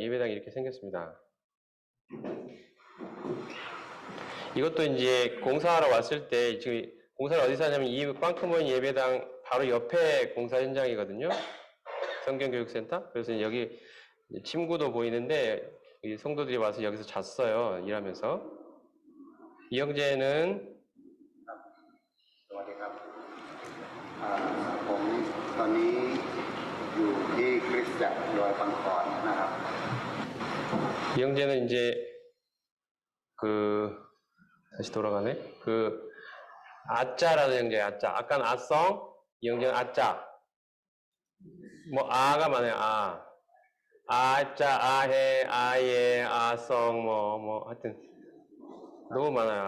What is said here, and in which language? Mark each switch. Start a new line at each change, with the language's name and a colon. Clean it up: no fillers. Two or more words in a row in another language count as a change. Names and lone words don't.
Korean: 예배당이 이렇게 생겼습니다. 이것도 이제 공사하러 왔을 때 지금 공사를 어디서 하냐면 이 빵컨 모임 예배당 바로 옆에 공사 현장이거든요. 성경교육센터. 그래서 여기 침구도 보이는데 성도들이 와서 여기서 잤어요. 일하면서. 이 형제는
Thai: สวัสดีครับผมตอนนี้อยู่ที่คริสตจักรดอยปังกรนะครับ
Korean: 이 형제는 이제 다시 돌아가네. 아짜라는 형제, 아짜. 아까는 아성, 이 형제는 아짜. 뭐 아가 많아요. 아짜, 아해, 아예, 아성, 하여튼 너무 많아요.